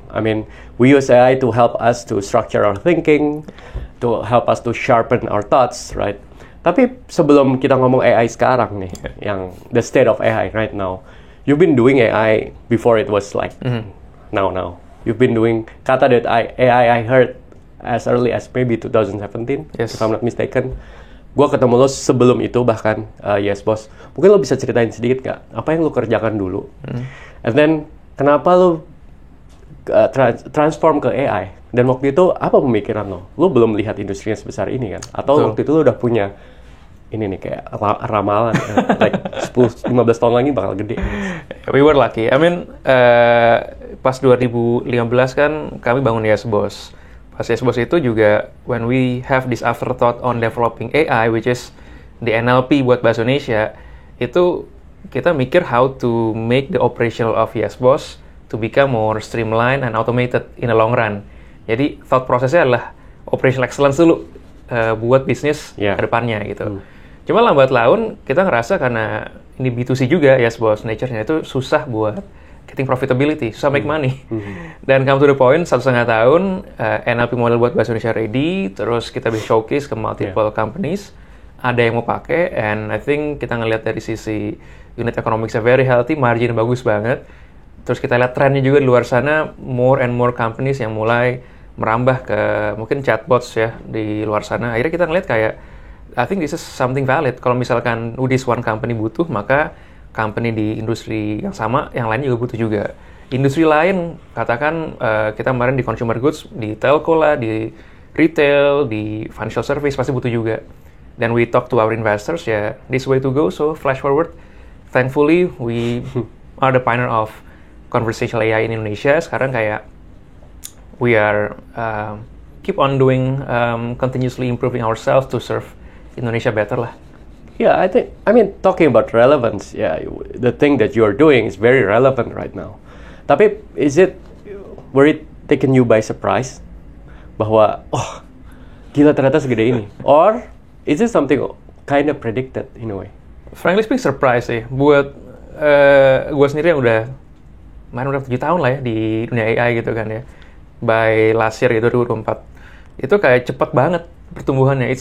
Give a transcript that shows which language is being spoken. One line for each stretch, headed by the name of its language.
English: I mean, we use AI to help us to structure our thinking, to help us to sharpen our thoughts, right?
Indonesian: Tapi sebelum kita ngomong AI sekarang nih, yang
English: the state of AI right now, you've been doing AI before it was like now. You've been doing Kata.ai, I heard as early as maybe 2017, yes, if I'm not mistaken.
Indonesian: Gue ketemu lo sebelum itu bahkan, yes boss. Mungkin lo bisa ceritain sedikit gak, apa yang lo kerjakan dulu?
English: And then,
Indonesian: kenapa lo transform ke AI? Dan waktu itu, apa pemikiran lo? Lo belum lihat industrinya sebesar ini kan? Atau waktu itu lo udah punya, ini nih kayak ramalan, like 10-15 tahun lagi bakal gede.
English: We were lucky. I mean,
Indonesian: pas 2015 kan kami bangun YesBoss. Pas YesBoss itu juga,
English: when we have this afterthought on developing AI, which is the NLP
Indonesian: buat bahasa Indonesia, itu kita mikir
English: how to make the operational of YesBoss to become more streamlined and automated in the long run.
Indonesian: Jadi thought prosesnya adalah operational excellence dulu buat bisnis ke depannya gitu. Cuma lambat laun kita ngerasa karena ini B2C juga YesBoss nature-nya itu susah buat getting profitability, susah
English: make money.
Indonesian: Dan
English: come to the point,
Indonesian: 1,5 tahun NLP model buat bahasa Indonesia ready, terus kita bisa showcase ke multiple companies, ada yang mau pakai,
English: and I think
Indonesian: kita ngelihat dari sisi unit economics-nya
English: very healthy,
Indonesian: margin bagus banget. Terus kita lihat trennya juga di luar sana,
English: more and more companies
Indonesian: yang mulai merambah ke mungkin chatbots ya di luar sana. Akhirnya kita ngeliat kayak,
English: I think this is something valid.
Indonesian: Kalau misalkan
English: this one company
Indonesian: butuh, maka company di industri yang sama, yang lain juga butuh juga. Industri lain, katakan kita kemarin di consumer goods, di telco lah, di retail, di financial service, pasti butuh juga.
English: Then we talk to our investors, ya, this way to go. So flash forward, thankfully we are the pioneer of conversational AI in Indonesia.
Indonesian: Sekarang kayak
English: we are keep on doing, continuously improving ourselves to serve Indonesia better lah. Yeah, I mean, talking about relevance, yeah, the thing that you're doing is very relevant right now. Tapi, were it taken you by surprise?
Indonesian: Bahwa, oh, gila ternyata segede ini.
English: Or, is it something kind of predicted in a way?
Indonesian: Frankly speaking, surprise sih. Buat gue sendiri yang udah 7 tahun lah ya di dunia AI gitu kan ya.
English: By last year
Indonesian: gitu, 2024. Itu kayak cepet banget pertumbuhannya.